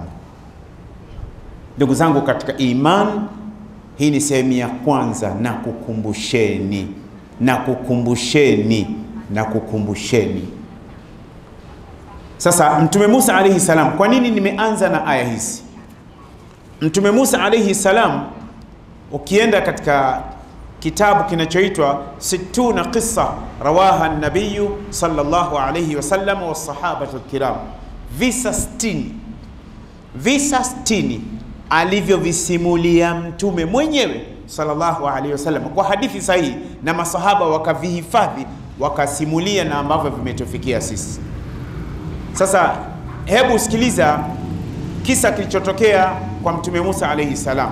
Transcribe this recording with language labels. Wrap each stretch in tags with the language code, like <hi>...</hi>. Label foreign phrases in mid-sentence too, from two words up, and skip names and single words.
<sw>Ndugu zangu katika iman, hii ni sehemu ya kwanza, na kukumbusheni na kukumbusheni na kukumbusheni. Sasa Mtume Musa</sw> <ar>عليه السلام,</ar> <sw>kwa nini nimeanza na aya hizi? Mtume Musa</sw> <ar>عليه السلام,</ar> <sw>ukienda katika kitabu kinachoitwa 60 qissa rawaha an-nabiy sallallahu alayhi wasallam wa sahabatu kiram, visa 60 alivyovisimulia mtume mwenyewe</sw> <ar>صلى الله عليه وسلم</ar> <sw>kwa hadithi sahihi, na masahaba wakavihifadhi wakasimulia na ambavyo vimetufikia sisi. Sasa hebu sikiliza kisa kilichotokea kwa mtume Musa</sw> <ar>عليه السلام.</ar>